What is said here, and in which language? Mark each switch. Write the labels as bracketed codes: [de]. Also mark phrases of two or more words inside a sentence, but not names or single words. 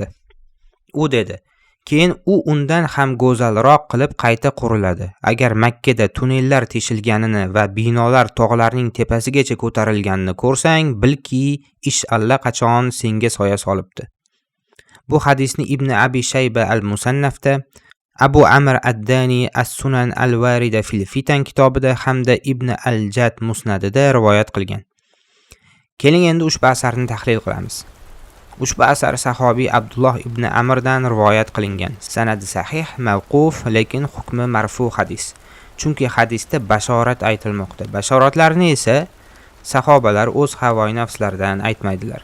[uz] U dedi: "Keyin u undan ham go'zalroq qilib qayta quriladi. Agar Makkada tunnellar teshilganini va binolar tog'larning tepasigacha ko'tarilganini ko'rsang, bilki ish allaqachon senga soya solibdi." Bu hadisni Ibn Abi Shayba al-Musannafda, Abu Amr ad-Dani as-Sunan al-Warida fil Fitan kitobida hamda Ibn al-Jad musnadida rivoyat qilgan. Keling endi ushbu asarni tahlil qilamiz. Ushbu asar sahobiy Abdulloh ibn Amrdan rivoyat qilingan. Sanadi sahih, mavquf, lekin hukmi marfu hadis. Chunki hadisda bashorat aytilmoqda. Bashoratlarni esa sahobalar o'z havoyi nafslaridan aytmaydilar.